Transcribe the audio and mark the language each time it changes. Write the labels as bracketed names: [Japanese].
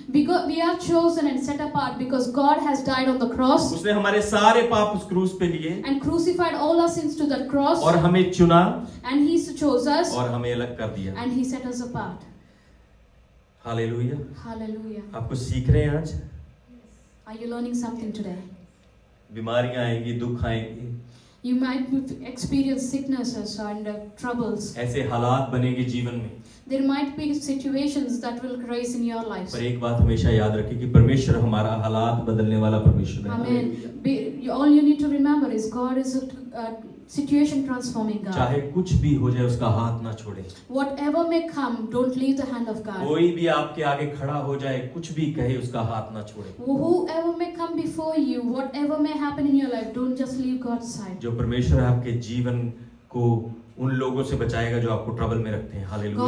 [English] because we are chosen and set apart because God has died on the cross [Hindi] उसने हमारे सारे पाप उस क्रूस पे लिए [English] and crucified all our sins to that cross, [Hindi] और हमें चुना [English] and He chose us [Hindi] और हमें अलग कर दिया। [English] and He set us apart. [Hindi] Hallelujah. [English] Hallelujah. [Hindi] आप कुछ सीख रहे हैं आज? [English] Are you learning something today? [Hindi] बीमारियां आएंगी, दुख आएंगे, [English] You might experience sicknesses and troubles. [Hindi] ऐसे हालात बनेंगे जीवन में। [English] There might be situations that will arise in your lives. [Hindi] पर एक बात हमेशा याद रखें कि परमेश्वर हमारा हालात बदलने वाला परमेश्वर है। [English] Amen. All you need to remember is God is a situation transforming God. [Hindi] चाहे कुछ भी हो जाए उसका हाथ ना छोड़े। [English] Whatever may come, don't leave the hand of God. [Hindi] कोई भी आपके आगे खड़ा हो जाए, कुछ भी कहे, उसका हाथ ना छोड़े। [English] Whoever may come before you, whatever may happen in your life, don't just leave God's side. [Hindi] जो परमेश्वर आपके जीवन को उन लोगों से बचाएगा जो आपको ट्रबल में रखते हैं। हालेलुया।